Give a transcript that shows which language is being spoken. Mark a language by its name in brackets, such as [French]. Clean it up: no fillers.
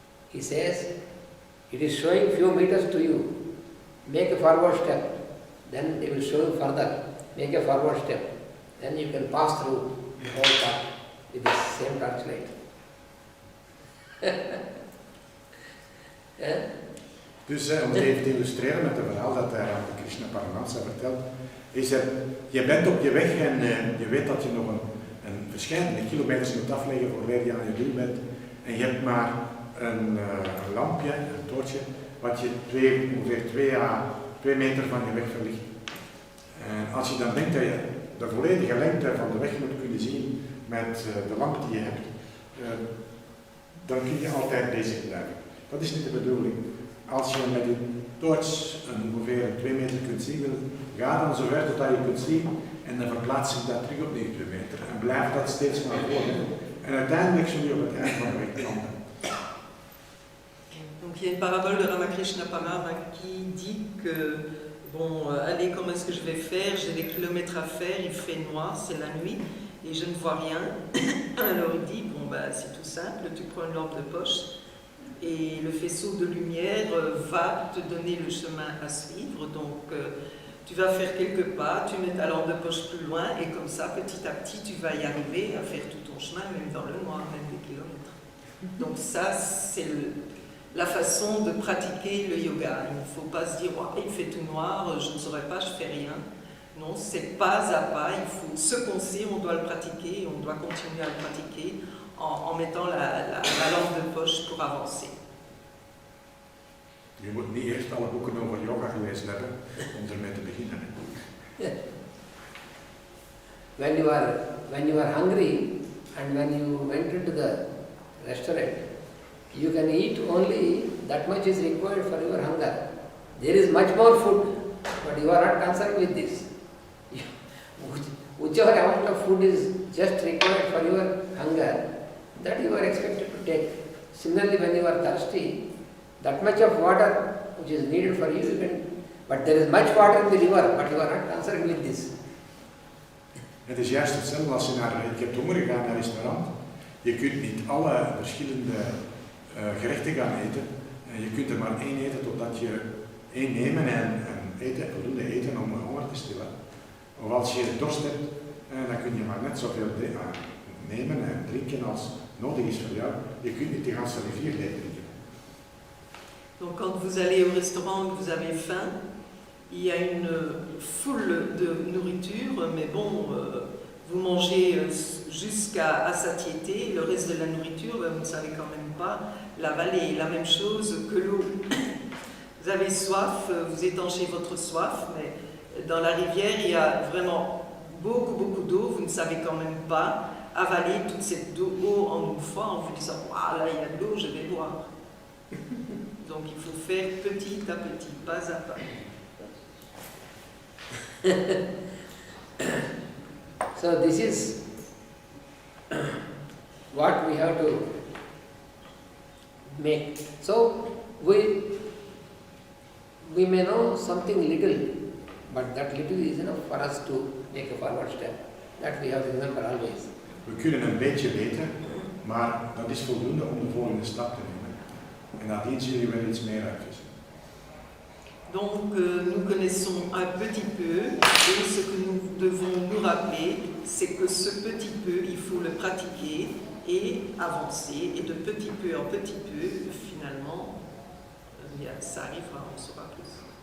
[English] He says, it is showing few meters to you. Make a forward step, then it will show you further. make a forward step. Then you can pass through the whole path with the same torchlight. Yeah? [Dutch] Dus om het even te illustreren met het verhaal dat Krishna Paramahansa vertelt, is er, je bent op je weg en je weet dat je nog een verschillende kilometers moet afleggen voordat je aan je doel bent. En je hebt maar een lampje, een toortje, wat je ongeveer 2 meter van je weg verlicht. En als je dan denkt dat je de volledige lengte van de weg moet kunnen zien met de lamp die je hebt, dan kun je altijd bezig blijven. Dat is niet de bedoeling. Als je met je toorts ongeveer 2 meter kunt zien, ga dan zo ver tot je kunt zien en dan verplaatst zich dat terug op 9 meter. En blijf dat steeds maar volgen. En uiteindelijk zul je op het eind van de weg komen. [French] Donc il y a une parabole de Ramakrishna Paramahansa qui dit que, bon, allez, comment est-ce que je vais faire? J'ai des kilomètres à faire, il fait noir, c'est la nuit, et je ne vois rien. Alors il dit, bon, bah, c'est tout simple, tu prends une lampe de poche, et le faisceau de lumière va te donner le chemin à suivre. Donc tu vas faire quelques pas, tu mets ta lampe de poche plus loin, et comme ça, petit à petit, tu vas y arriver à faire tout ton chemin, même dans le noir, même des kilomètres. Donc ça, c'est la façon de pratiquer le yoga. Il ne faut pas se dire oh, il fait tout noir, je ne saurais pas, je fais rien. Non, c'est pas à pas, il faut se penser, on doit le pratiquer, et on doit continuer à le pratiquer en mettant la lampe de poche pour avancer. [Dutch] Je moet niet eerst alle boeken over yoga gelezen hebben om ermee te beginnen. [English] When you are hungry and when you went into the restaurant, you can eat only that much is required for your hunger. There is much more food, but you are not concerned with this. Whichever amount of food is just required for your hunger, that you are expected to take. Similarly, when you are thirsty, that much of water which is needed for you, you can, but there is much water in the river, but you are not concerned with this. [Dutch] Het is juist hetzelfde als je je hebt honger gegaan naar een restaurant. Je kunt niet alle verschillende gerechten gaan eten. En je kunt er maar 1 eten totdat je 1 nemen en eten, voldoende eten om honger te stillen. Of als je dorst hebt, dan kun je maar net zoveel nemen en drinken als nodig is voor jou. Je kunt niet de hele rivier leeg drinken. [French] Donc quand vous allez au restaurant et que vous avez faim, il y a une foule de nourriture, mais bon, vous mangez jusqu'à satiété, le reste de la nourriture, vous ne savez quand même pas l'avaler. La même chose que l'eau. Vous avez soif, vous étanchez votre soif, mais dans la rivière, il y a vraiment beaucoup d'eau, vous ne savez quand même pas avaler toute cette eau en une fois en vous disant « Ah là, il y a de l'eau, je vais boire ». Donc il faut faire petit à petit, pas à pas. [English] So this is what we have to make. So we may know something little, but that little is enough for us to make a forward step. That we have to remember always. [Dutch] We kunnen een beetje weten, maar dat is voldoende om de volgende stap te nemen. En nadien zullen we wel iets meer uitvissen. [French] Donc nous connaissons un petit peu, et ce que nous devons nous rappeler, c'est que ce petit peu, il faut le pratiquer et avancer, et de petit peu en petit peu, finalement, ça arrivera, on saura plus.